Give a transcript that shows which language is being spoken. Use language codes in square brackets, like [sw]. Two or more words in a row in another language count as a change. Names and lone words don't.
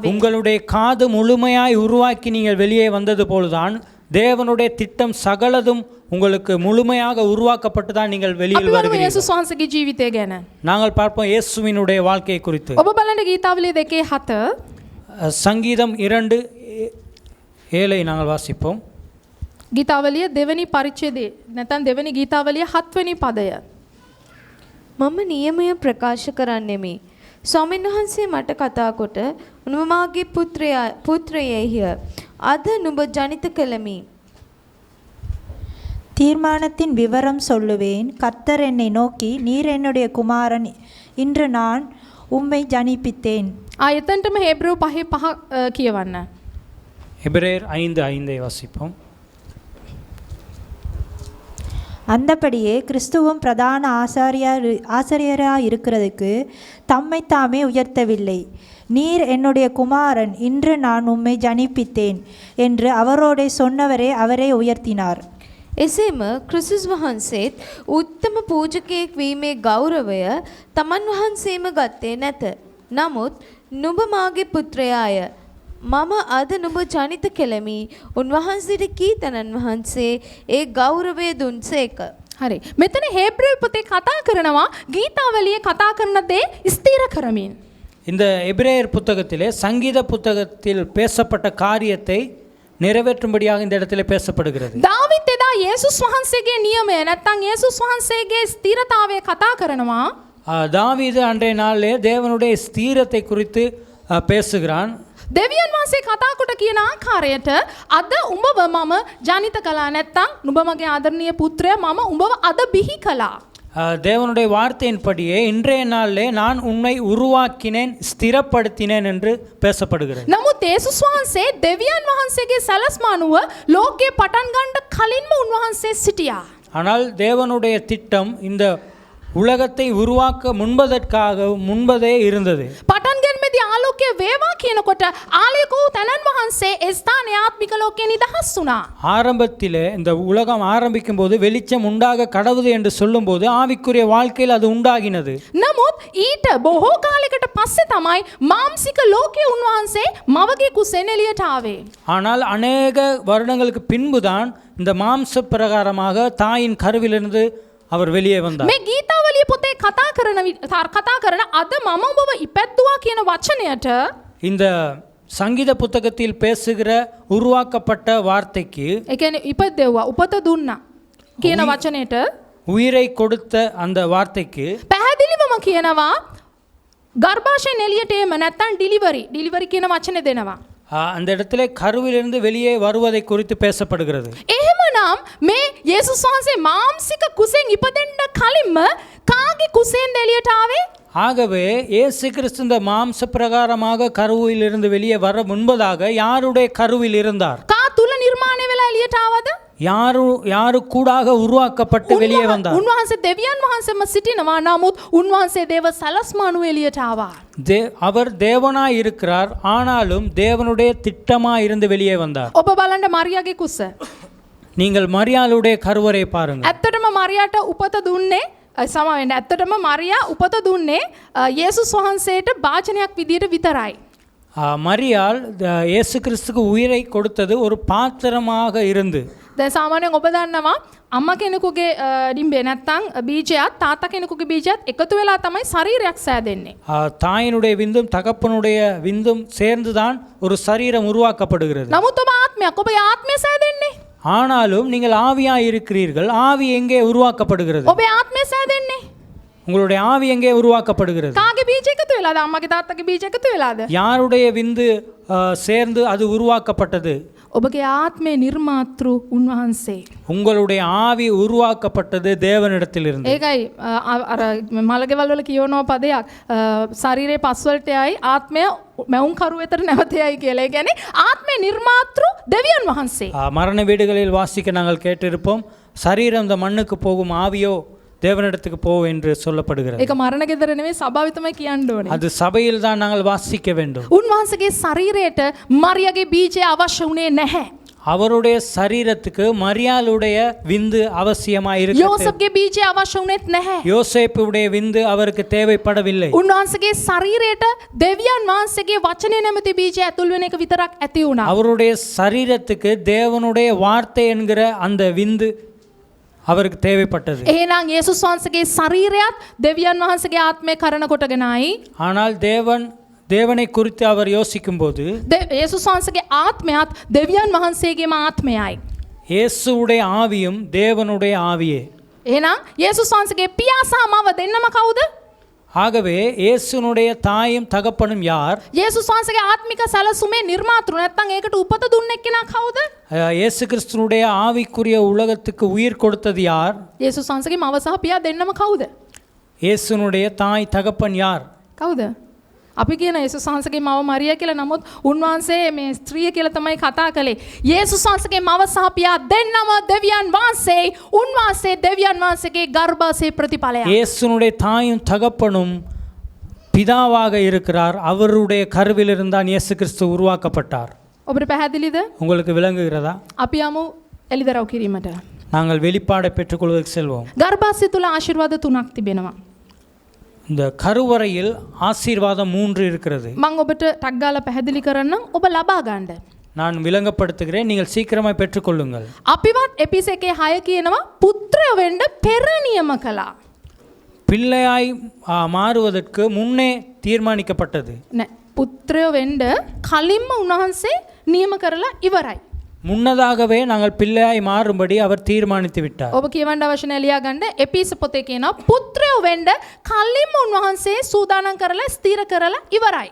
[ta] உங்களுடைய காது முழுமையாய் உருவாக்கி நீங்கள் வெளியே வந்தது போலதான் தேவனுடைய திட்டம் சகலதும் உங்களுக்கு முழுமையாக உருவாக்கப்பட்டு தான் நீங்கள் வெளியில் [si] අපි බලමු [ta] வருகிறீர்கள். [si] යේසුස් වහන්සේගේ ජීවිතය ගැන. [ta] நாங்கள் பார்ப்போம் இயேசுவினுடைய வாழ்க்கையை குறித்து. [si] ඔබ බලන්න ගීතාවලිය 2:7 [ta] சங்கீதம் 2:7 நாங்கள் வாசிப்போம். [si] ගීතාවලිය දෙවෙනි පරිච්ඡේදයේ නැත්නම් දෙවෙනි ගීතාවලිය 7 වෙනි පදය. මම නියමය ප්‍රකාශ කරන්නෙමි. ස්වාමීන් වහන්සේ මට කතා කොට උනුම මාගේ පුත්‍රයෙහිය අද නුඹ ජනිත කළමි. [ta] தீர்மானத்தின் விவரம் சொல்லுவேன். கர்த்தர் என்னை நோக்கி, நீர் என்னுடைய குமாரன், இன்று நான் உம்மை ஜனிப்பித்தேன். [si] එතනටම හේබ්‍රෙව් 5:5 කියවන්න. [ta] எபிரேயர் 5:5 வாசிப்போம். அந்தபடியே கிறிஸ்துவும் பிரதான ஆசாரியராக இருக்கிறதுக்கு தம்மை தாமே உயர்த்தவில்லை. நீர் என்னுடைய குமாரன், இன்று நான் உம்மை ஜனிப்பித்தேன் என்று அவரோட சொன்னவரே அவரை உயர்த்தினார். [si] එසේම ක්‍රිස්තුස් වහන්සේත් උත්තම පූජකයෙක් වීමේ ගෞරවය තමන් වහන්සේම ගත්තේ නැත. නමුත් නුඹ මාගේ පුත්‍රයාය. මම අද නුඹ ජනිත කෙලමි. උන්වහන්සේට කීතනන් වහන්සේ ඒ ගෞරවය දුන්සේක. හරි. මෙතන හේබ්‍රෙව් පොතේ කතා කරනවා ගීතාවලියේ කතා කරන දේ ස්ථිර කරමින්. [ta] இந்த எபிரேயர் புத்தகத்திலே சங்கீத புத்தகத்தில் பேசப்பட்ட காரியத்தை நிறைவேற்றும்படியாக இந்த இடத்துல பேசப்படுகிறது. [si] දාවිත් එදා යේසුස් වහන්සේගේ නියමය නැත්නම් යේසුස් වහන්සේගේ ස්ථිරතාවය කතා කරනවා. [ta] தாவீது அன்றைய நாளிலே தேவனுடைய ஸ்தீரத்தை குறித்து பேசுகிறான். [si] දෙවියන් වහන්සේ කතා කොට කියන ආකාරයට අද උඹව මම ජනිත කළා නැත්තම් නුඹ මගේ ආදරණීය පුත්‍රයා මම උඹව අද බිහි කළා. [ta] தேவனுடைய வார்த்தையின்படியே இன்றைய நாளிலே நான் உன்னை உருவாக்கினேன் ஸ்திரப்படுத்தினேன் என்று பேசப்படுகிறது. [si] නමුත් යේසුස් වහන්සේ දෙවියන් වහන්සේගේ සැලැස්ම අනුව ලෝකේ පටන් ගන්න කලින්ම උන්වහන්සේ සිටියා. [ta] ஆனால் தேவனுடைய திட்டம் இந்த உலகத்தை உருவாக்க முன்பதே இருந்தது. [si] පටන් ගැනීමේදී ආලෝකය වේවා කියනකොට ආලෝක වූ තනන් වහන්සේ ඒ ස්ථානයේ ආත්මික ලෝකේ නිදහස් වුණා. [ta] ஆரம்பத்திலே இந்த உலகம் ஆரம்பிக்கும் போது வெளிச்சம் உண்டாக கடவுது என்று சொல்லும்போது ஆவிக்குரிய வாழ்க்கையில் அது உண்டாகினது. [si] නමුත් ඊට බොහෝ කාලයකට පස්සේ තමයි මාම්සික ලෝකයේ උන්වහන්සේ මවගේ කුසෙන් එළියට ආවේ. [ta] ஆனால் அநேக வருடங்களுக்கு பின்புதான் இந்த மாம்ச பிரகாரமாக தாயின் கருவிலிருந்து அவர் வெளியே வந்தார். [si] මේ ගීතාවලිය පොතේ කතා කරන අද මම ඔබව ඉපැද්දුවා කියන වචනයට [ta] இந்த சங்கீத புத்தகத்தில் பேசுகிற உருவாக்கப்பட்ட வார்த்தைக்கு [si] ඒ කියන්නේ ඉපදෙව්වා උපත දුන්නා කියන වචනයට [ta] உயிரை கொடுத்த அந்த வார்த்தைக்கு [si] පැහැදිලිවම කියනවා ගර්භාෂයෙන් එළියට එම නැත්තම් ඩිලිවරි කියන වචනේ දෙනවා. [ta] அந்த இடத்துல கருவிலிருந்து வெளியே வருவதை குறித்து பேசப்படுகிறது. [si] එහෙමනම් මේ යේසුස් වහන්සේ මාම්සික කුසෙන් ඉපදෙන්න කලින්ම කාගේ කුසෙන් එළියට ආවේ? [ta] ஆகவே இயேசு கிறிஸ்து இந்த மாம்ச பிரகாரமாக கருவிலிருந்து வெளியே வர முன்பதாக யாருடைய கருவில் இருந்தார்? [si] කා තුල නිර්මාණය වෙලා එළියට ආවද? [ta] யாரு கூடாக உருவாக்கப்பட்டு வெளியே வந்தார்? [si] උන්වහන්සේ දෙවියන් වහන්සේම සිටිනවා. නමුත් උන්වහන්සේ දේව සලස්ම අනුව එළියට ආවා. [ta] அவர் தேவனாய் இருக்கிறார், ஆனாலும் தேவனுடைய திட்டமாய் இருந்து வெளியே வந்தார். [si] ඔබ බලන්න මරියාගේ කුස. [ta] நீங்கள் மரியாளுடைய கருவறை பாருங்கள். [si] ඇත්තටම මරියාට උපත දුන්නේ සමාවෙන්න. ඇත්තටම මරියා උපත දුන්නේ යේසුස් වහන්සේට වාචනයක් විදියට විතරයි. [ta] மரியாள் இயேசு கிறிஸ்துக்கு உயிரை கொடுத்தது ஒரு பாத்திரமாக இருந்து. [si] දැන් සාමාන්‍යයෙන් ඔබ දන්නවා අම්මා කෙනෙකුගේ ඩිම්බේ නැත්තම් බීජයත් තාත්තා කෙනෙකුගේ බීජයත් එකතු වෙලා තමයි ශරීරයක් සෑදෙන්නේ. [ta] தாயினுடைய விந்தும் தகப்பனுடைய விந்தும் சேர்ந்துதான் ஒரு சரீரம் உருவாக்கப்படுகிறது. [si] නමුත් ඔබ ආත්මයක් ඔබේ ආත්මය සෑදෙන්නේ. [ta] ஆனாலும் நீங்கள் ஆவியாய் இருக்கிறீர்கள். ஆவி எங்கே உருவாக்கப்படுகிறது? [si] ඔබේ ආත්මය සෑදෙන්නේ. [ta] உங்களுடைய ஆவி எங்கே உருவாக்கப்படுகிறது? [si] කාගේ බීජ එකතු වෙලාද? අම්මගේ තාත්තගේ බීජ එකතු වෙලාද? [ta] யாருடைய விந்து சேர்ந்து அது உருவாக்கப்பட்டது? [si] ඔබගේ ආත්මේ නිර්මාතෘ උන්වහන්සේ. [ta] உங்களுடைய ஆவி உருவாக்கப்பட்டது தேவனிடத்திலிருந்து. [si] ඒකයි අර මලගෙවල් වල කියවනවා පදයක් ශරීරයේ පස්වලට යයි ආත්මය මැවුම් කරු වෙතට නැවත යයි කියලා. ඒ කියන්නේ ආත්මේ නිර්මාතෘ දෙවියන් වහන්සේ. [ta] மரண வீடுகளில் வாசிக்க நாங்கள் கேட்டிருப்போம், சரீரம் இந்த மண்ணுக்கு போகும், ஆவியோ தேவனிடத்துக்கு போ என்று சொல்லப்படுகிறது. [si] ඒක මරණ ගෙදර නෙමෙයි සභාවේ තමයි කියන්න ඕනේ. [ta] அது சபையில் தான் நாங்கள் வாசிக்க வேண்டும். [si] උන්වහන්සේගේ ශරීරයට මරියාගේ බීජය අවශ්‍ය වුණේ නැහැ. [ta] அவருடைய சரீரத்துக்கு மரியாளுடைய விந்து அவசியமாய் இருக்கிறது. [si] යෝසප්ගේ බීජය අවශ්‍ය වුණෙත් නැහැ. [ta] யோசேப்புடைய விந்து அவருக்கு தேவைப்படவில்லை. [si] උන්වහන්සේගේ ශරීරයට දෙවියන් වහන්සේගේ වචනේ නැමැති බීජය ඇතුල් වෙන එක විතරක් ඇති වුණා. [ta] அவருடைய சரீரத்துக்கு தேவனுடைய வார்த்தை என்கிற அந்த விந்து அவருக்கு தேவைப்பட்டது. [si] එහෙනම් යේසුස් වහන්සේගේ ශරීරයත් දෙවියන් වහන්සේගේ ආත්මය කරන කොටගෙනයි. [ta] ஆனால் தேவனை குறித்து அவர் யோசிக்கும்போது [si] යේසුස් වහන්සේගේ ආත්මයත් දෙවියන් වහන්සේගේම ආත්මයයි. [ta] இயேசுவுடைய ஆவியும் தேவனுடைய ஆவியே. [si] එහෙනම් යේසුස් වහන්සේගේ පියා සහ මව දෙන්නම කවුද? [ta] ஆகவே இயேசுனுடைய தாயும் தகப்பனும் யார்? [si] යේසුස් වහන්සේගේ ආත්මික සැලසුමේ නිර්මාතෘ නැත්නම් ඒකට උපත දුන්න එක්කෙනා කවුද? [ta] இயேசு கிறிஸ்துனுடைய ஆவிக்குரிய உலகத்துக்கு உயிர் கொடுத்தது யார்? [si] යේසුස් වහන්සේගේ මව සහ පියා දෙන්නම කවුද? [ta] இயேசுனுடைய தாய் தகப்பன் யார்? [si] කවුද? අපි කියන යේසුස් වහන්සේගේ මව මරියා කියලා. නමුත් උන්වහන්සේ මේ ස්ත්‍රිය කියලා තමයි කතා කළේ. යේසුස් වහන්සේගේ මව සහ පියා දෙන්නම දෙවියන් වහන්සේ. උන්වහන්සේ දෙවියන් වහන්සේගේ ගර්භාෂයේ ප්‍රතිඵලය. [ta] இயேசுனுடைய தாயும் தகப்பனும் பிதாவாக இருக்கிறார். அவருடைய கருவிலிருந்து தான் இயேசு கிறிஸ்து உருவாக்கப்பட்டார். [si] ඔබට පැහැදිලිද? [ta] உங்களுக்கு விளங்குகிறதா? [si] අපි යමු එළිදරව් කිරීමට. [ta] நாங்கள் வெளிப்பாடை பெற்றுக்கொள்வதற்கு செல்வோம். [si] ගර්භාෂය තුල ආශිර්වාද 3ක් තිබෙනවා. [ta] இந்த கருவறையில் ஆசீர்வாதம் 3 இருக்கிறது. [si] මම ඔබට ටක් ගාලා පැහැදිලි කරන්නම් ඔබ ලබා ගන්න. [ta] நான் விளங்கப்படுத்துகிறேன், நீங்கள் சீக்கிரமாய் பெற்றுக்கொள்ளுங்கள். [si] අපිවත් එපිස 1:6 කියනවා පුත්‍රය වෙන්න පෙර නියම කළා. [ta] பிள்ளையாய் மாறுவதற்கு முன்னே தீர்மானிக்கப்பட்டது. [si] නෑ පුත්‍රය වෙන්න කලින්ම උන්වහන්සේ නියම කරලා ඉවරයි. [ta] முன்னதாகவே நாங்கள் பிள்ளையாய் மாறும்படி அவர் தீர்மானித்து விட்டார். [si] ඔබ කියවන්න අවශ්‍ය නැහැ ලියා ගන්න. එපිස පොතේ කියනවා පුත්‍රයෝ වෙන්න කලින්ම උන්වහන්සේ සූදානම් කරලා ස්ථිර කරලා ඉවරයි.